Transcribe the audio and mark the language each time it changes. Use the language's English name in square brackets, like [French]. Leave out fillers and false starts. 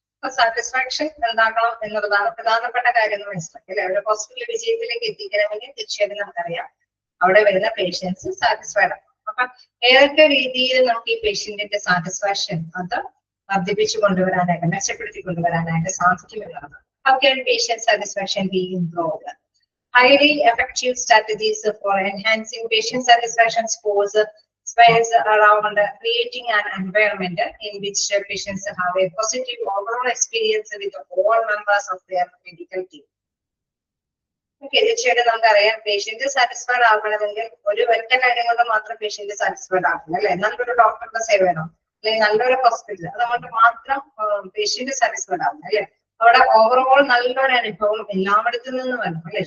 [Malayalam] അപ്പൊ സാറ്റിസ്ഫാക്ഷൻ എന്താക്കണം എന്നുള്ളതാണ് പ്രധാനപ്പെട്ട കാര്യം മനസ്സിലാക്കി അല്ലെ. അവിടെ ഹോസ്പിറ്റൽ വിജയത്തിലേക്ക് എത്തിക്കണമെങ്കിൽ തീർച്ചയായിട്ടും നമുക്കറിയാം അവിടെ വരുന്ന പേഷ്യൻസ് സാറ്റിസ്ഫൈഡ് ആണ്. അപ്പൊ ഏതൊക്കെ രീതിയിൽ നമുക്ക് ഈ പേഷ്യന്റിന്റെ സാറ്റിസ്ഫാക്ഷൻ അത് വർദ്ധിപ്പിച്ചു കൊണ്ടുവരാനായിട്ട് മെച്ചപ്പെടുത്തി കൊണ്ടുവരാനായിട്ട് സാധിക്കുമെന്നാണ്. [English] How can patient satisfaction be improved? Highly effective strategies for enhancing patient satisfaction scores spans around creating an environment in which patients have a positive overall experience with all members of their medical team. [Malayalam] Okay, തീർച്ചയായിട്ടും നമുക്കറിയാം patient satisfied ആകണമെങ്കിൽ ഒരു ഒറ്റ കാര്യം കൊണ്ട് മാത്രം patient satisfied ആകില്ല അല്ലെ. നല്ലൊരു ഡോക്ടറുടെ സേവനം അല്ലെങ്കിൽ നല്ലൊരു ഹോസ്പിറ്റൽ അതുകൊണ്ട് മാത്രം പേഷ്യന്റ് സാറ്റിസ്ഫൈഡ് ആകും അല്ലെ. അവിടെ ഓവറോൾ നല്ലൊരു അനുഭവം എല്ലായിടത്തു നിന്നും വേണം അല്ലെ.